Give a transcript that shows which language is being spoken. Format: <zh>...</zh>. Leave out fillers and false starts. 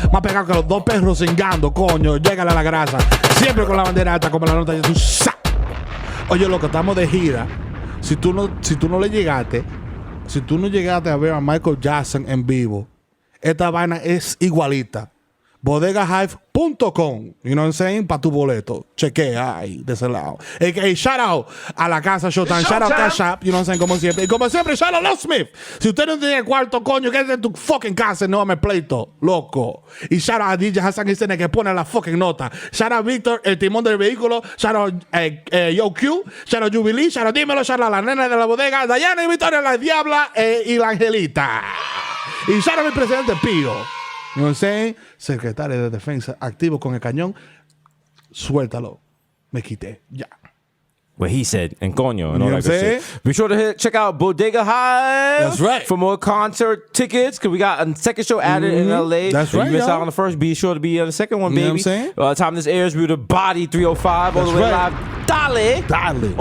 <es>Más pegado que los dos perros cingando, coño. Llégale a la grasa. Siempre con la bandera alta como la nota de Desus. Oye, loco, estamos de gira. Si tú no llegaste a ver a Michael Jackson en vivo, esta vaina es igualita.</es> <en>Bodegahive.com, you know what I'm saying?</en> <es>Para tu boleto. Chequea ahí, de ese lado.</es> <en>Hey, shout out</en> <es>a la casa Showtime.</es> <en>Shout out Cash App, you know what I'm saying?</en> <es>Como siempre. Y como siempre, shout out Love Smith. Si usted no tiene cuarto, coño, quédate en tu fucking casa y no me pleito, loco. Y shout out a DJ Hasan que pone la fucking nota. Shout out Víctor, el timón del vehículo.</es> <en>Shout out Yo Q. Shout out Jubilee. Shout out Dímelo.</en> <es>Shout out la nena de la bodega. Dayana y Victoria, la Diabla y la Angelita. Y shout out mi presidente Pío.</es> <en>You know what I'm saying?</en> <es>Secretario de Defensa, activo con el cañón. Suéltalo. Me quité. Ya.</es> <en>What he said, and coño, and all that good shit. Be sure to check out Bodega Hive. That's right. For more concert tickets, because we got a second show added in LA. That's right. You missed out on the first, be sure to be on the second one, baby. You know what I'm saying? Time this airs, we're the Body 305, all the way live. Dale.</en>